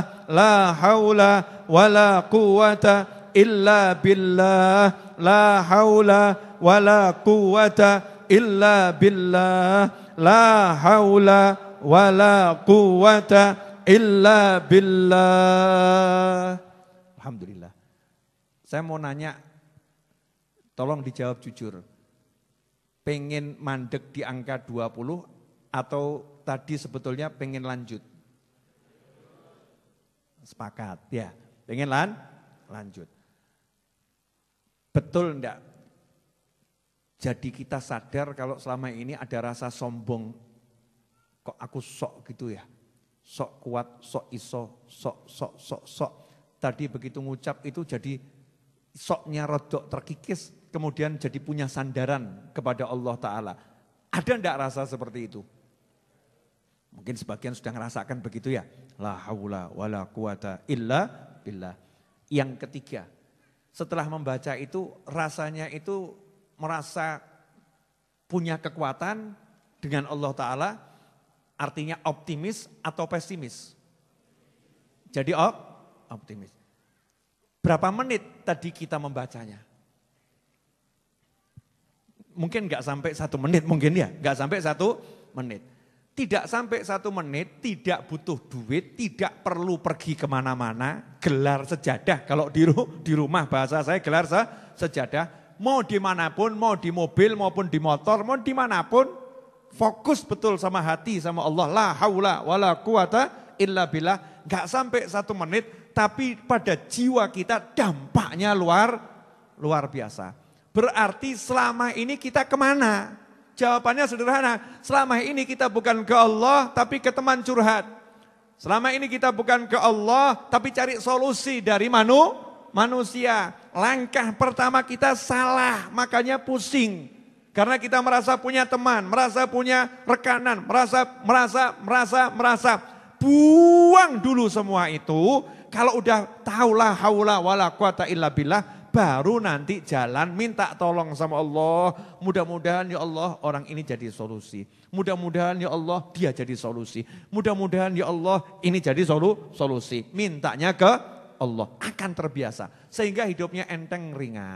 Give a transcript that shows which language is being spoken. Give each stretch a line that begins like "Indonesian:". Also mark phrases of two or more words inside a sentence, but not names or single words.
Arabic: لا حول ولا قوة إلا بالله. لا حول ولا قوة إلا بالله. لا حول ولا قوة إلا بالله.
Indonesian: Alhamdulillah. Saya mau nanya, tolong dijawab jujur. Pengen mandek di angka 20 atau tadi sebetulnya pengen lanjut? Sepakat, ya. Pengen lanjut. Betul enggak? Jadi kita sadar kalau selama ini ada rasa sombong. Kok aku sok gitu ya? Sok kuat, sok iso, sok. Tadi begitu ngucap itu jadi soknya rodok terkikis, kemudian jadi punya sandaran kepada Allah Ta'ala. Ada enggak rasa seperti itu? Mungkin sebagian sudah ngerasakan begitu ya.
Arabic: لا حول ولا قوة إلا بالله.
Indonesian: Yang ketiga, setelah membaca itu rasanya itu merasa punya kekuatan dengan Allah Ta'ala, artinya optimis atau pesimis? Jadi optimis. Berapa menit tadi kita membacanya? Mungkin enggak sampai 1 menit, mungkin ya, enggak sampai 1 menit. Tidak sampai 1 menit, tidak butuh duit, tidak perlu pergi kemana-mana, gelar sejadah. Kalau di rumah bahasa saya gelar sejadah, mau dimanapun, mau di mobil maupun di motor, mau dimanapun, fokus betul sama hati, sama Allah.
Arabic: لا حول ولا قوة إلا بالله.
Indonesian: Gak sampai 1 menit, tapi pada jiwa kita dampaknya luar biasa. Berarti selama ini kita kemana? Jawabannya sederhana, selama ini kita bukan ke Allah tapi ke teman curhat. Selama ini kita bukan ke Allah tapi cari solusi dari manusia. Langkah pertama kita salah, makanya pusing. Karena kita merasa punya teman, merasa punya rekanan, merasa. Buang dulu semua itu. Kalau udah tahu
Arabic: لا حول ولا قوة إلا بالله,
Indonesian: baru nanti jalan minta tolong sama Allah. Mudah-mudahan ya Allah orang ini jadi solusi. Mudah-mudahan ya Allah dia jadi solusi. Mudah-mudahan ya Allah ini jadi solusi. Mintanya ke Allah, akan terbiasa. Sehingga hidupnya enteng ringan.